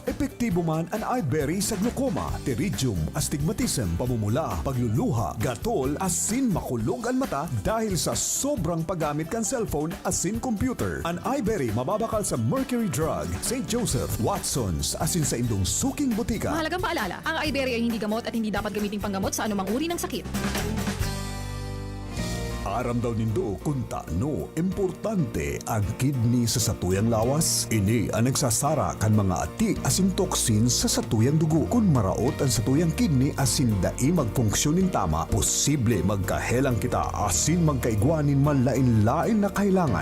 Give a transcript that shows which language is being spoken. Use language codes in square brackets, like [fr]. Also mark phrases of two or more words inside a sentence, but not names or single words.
[bik] Epektibo man an iBerry sa glaucoma, pterygium, astigmatism, pamumula, pagluluha, gatol, asin makulog ang mata dahil sa sobrang paggamit kan cellphone asin computer. An iBerry mababakal sa Mercury Drug, St. Joseph, Watson's, asin sa indong suking butika. [tl] Mahalagang paalala, ang iBerry ay hindi gamot at hindi dapat gamiting panggamot sa anumang uri ng sakit. [bik] Aram daw nindo kung taano importante ang kidney sa satuyang lawas. Ini ang nagsasara kan mga ati asin toxin sa satuyang dugo. Kung maraot ang satuyang kidney asin dai magfunksyonin tama, posible magkahelang kita asin magkaigwanin malain-lain na kailangan.